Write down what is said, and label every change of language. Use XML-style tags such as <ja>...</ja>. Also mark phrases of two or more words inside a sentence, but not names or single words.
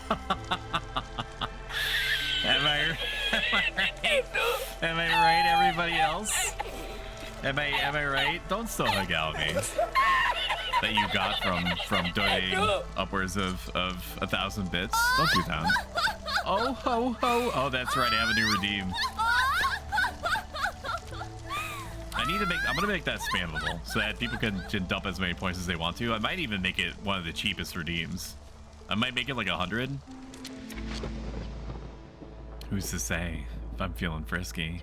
<en>Am I right? Am I right, everybody else? Am I right? Don't still hug out me. That you got from donating upwards of 1,000 bits. Don't do that. Oh ho ho! Oh, that's right. I have a new redeem. I'm gonna make that spammable so that people can dump as many points as they want to. I might even make it one of the cheapest redeems. I might make it like 100. Who's to say if I'm feeling frisky?</en>